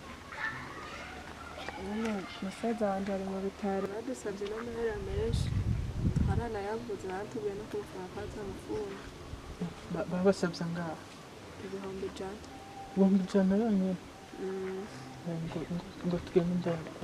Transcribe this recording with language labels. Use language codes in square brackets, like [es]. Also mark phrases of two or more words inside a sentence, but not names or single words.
[rn] musaza wanje ari mu bitaro badusabye n'amahera menshi twaranayavuze batubwiye no kumufura akaza amafungo babasabye ngaho ibihumbi ijana yonyine ngo tugende ndabakura